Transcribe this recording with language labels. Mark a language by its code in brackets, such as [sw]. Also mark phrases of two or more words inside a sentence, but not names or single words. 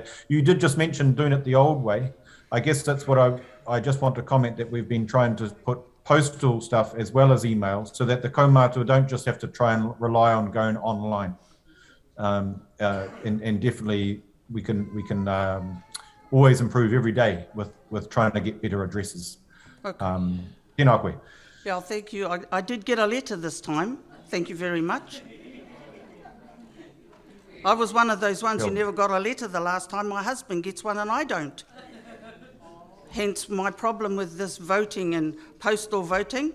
[en] You did just mention doing it the old way. I guess that's what I just want to comment, that we've been trying to put postal stuff as well as emails, so that the kaumātua don't just have to try and rely on going online. And definitely we can always improve every day with trying to get better addresses. Okay. [mi] Tēnā koe. [en] Yeah, thank you. I did get a letter this time. Thank you very much. I was one of those ones who never got a letter the last time. My husband gets one and I don't. Hence my problem with this voting and postal voting.